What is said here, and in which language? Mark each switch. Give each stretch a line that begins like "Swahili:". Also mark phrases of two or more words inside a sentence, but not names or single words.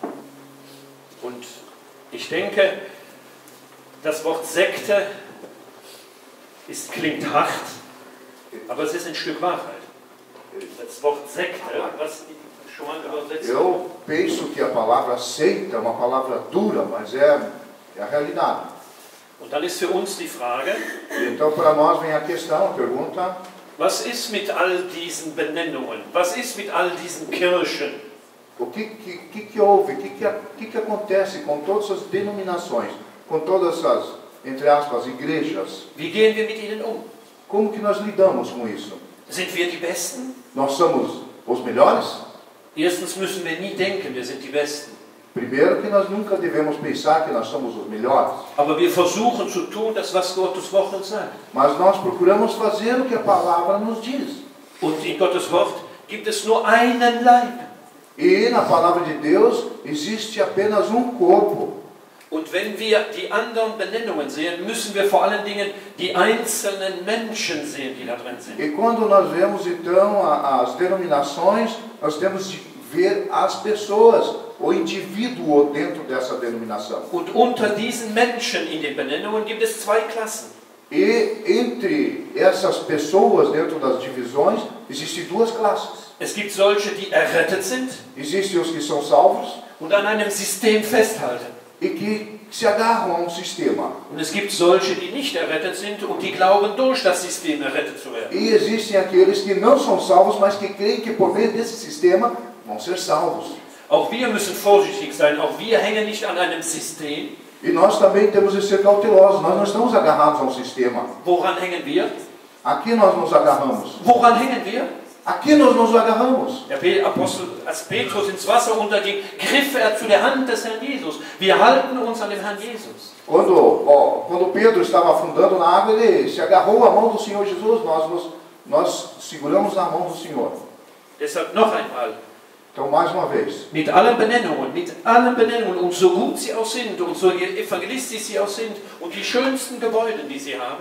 German: Und ich denke, das Wort Sekte klingt hart, aber es ist ein Stück Wahrheit. Das Wort Sekte, was schon mal übersetzt wird.
Portuguese: Eu penso que a palavra seita é uma palavra dura, mas é a realidade.
German: Und dann ist für uns die Frage,
Portuguese: Então, para nós vem a questão, a pergunta:
German: was ist mit all diesen Benennungen? Was ist mit all diesen Kirchen?
Portuguese: o que houve? O que acontece com todas as denominações, com todas essas, entre aspas, igrejas?
German: Wie gehen wir mit ihnen um?
Portuguese: Como que nós lidamos com isso?
German: Sind wir die Besten?
Portuguese: Nós somos os melhores?
German: Erstens müssen wir nie denken, wir sind die Besten.
Portuguese: Primeiro que nós nunca devemos pensar que nós somos os melhores.
German: Aber wir versuchen zu tun, das was Gottes Wort uns sagt.
Portuguese: Mas nós procuramos fazer o que a palavra nos diz.
German: Und in Gottes Wort gibt es nur einen Leib.
Portuguese: E na palavra de Deus existe apenas um corpo.
German: Und wenn wir die anderen Benennungen sehen, müssen wir vor allen Dingen die einzelnen Menschen sehen, die da drin sind.
Portuguese: E quando nós vemos então as denominações, nós temos de ver as pessoas, o indivíduo dentro dessa denominação.
German: Und unter diesen Menschen in den Benennungen gibt es zwei Klassen.
Portuguese: E entre essas pessoas dentro das divisões, existem duas classes.
German: Es gibt solche, die errettet sind
Portuguese: Existem os que são salvos
German: und an einem System festhalten.
Portuguese: e que se agarram a um sistema.
German: Und es gibt solche, die nicht errettet sind und die glauben, durch das System errettet zu werden.
Portuguese: E existem aqueles que não são salvos, mas que creem que por meio desse sistema vão ser salvos.
German: Auch wir müssen vorsichtig sein, auch wir hängen nicht an einem System.
Portuguese: E nós também temos de ser cautelosos, nós não estamos agarrados a um sistema.
German: Woran hängen wir?
Portuguese: Aqui nós nos agarramos.
German: Woran hängen wir?
Portuguese: Aqui nós nos agarramos.
German: Der Apostel, als Petrus ins Wasser unterging, griff er zu der Hand des Herrn Jesus. Wir halten uns an dem Herrn Jesus.
Portuguese: Quando Pedro estava afundando na água, ele se agarrou à mão do Senhor Jesus. Nós seguramos na mão do Senhor.
German: Deshalb noch einmal.
Portuguese: Então, mais uma vez.
German: Mit allen Benennungen, und so gut sie auch sind, und so evangelistisch sie auch sind, und die schönsten Gebäude, die sie haben,